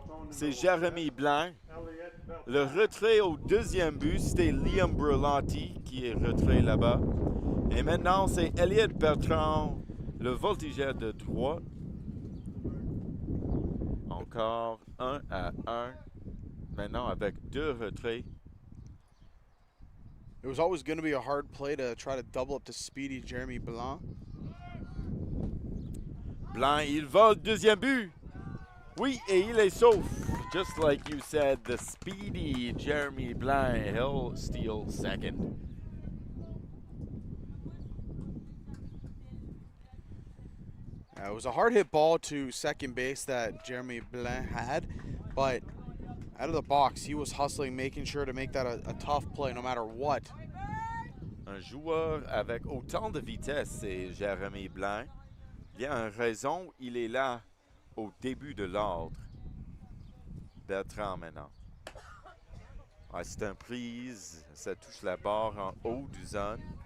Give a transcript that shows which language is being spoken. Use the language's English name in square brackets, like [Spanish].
[French] C'est Jérémy Blanc. Le retrait au deuxième but, c'était Liam Berlanti qui est retrait là-bas. Et maintenant, c'est Elliott Bertrand, le voltigeur de 3. Encore 1 à 1. Maintenant avec 2 retraits. [English] It was always going to be a hard play to try to double up to speedy Jérémy Blanc. [French] Blanc, il vole deuxième but. Oui, et il est sauf. [English] Just like you said, the speedy Jérémy Blanc, he'll steal second. It was a hard hit ball to second base that Jérémy Blanc had, but out of the box, he was hustling, making sure to make that a tough play no matter what. [French] Un joueur avec autant de vitesse, c'est Jérémy Blanc. Il y a une raison, il est là au début de l'ordre. Bertrand maintenant. Ah, c'est une prise, ça touche la barre en haut du zone.